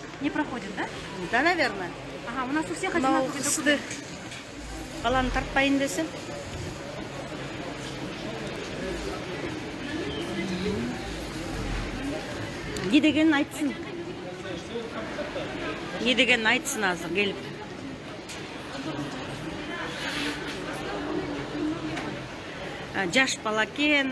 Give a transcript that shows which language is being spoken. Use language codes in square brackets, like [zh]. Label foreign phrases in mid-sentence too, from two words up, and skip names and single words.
[ru] Не проходит, да? Да, наверное. Ага, у нас у всех одинаковые документы. [ky] Баланы тартпайын десем. Не дегенин айтсын. Не дегенин айтсын азыр келип. Жаш бала экен.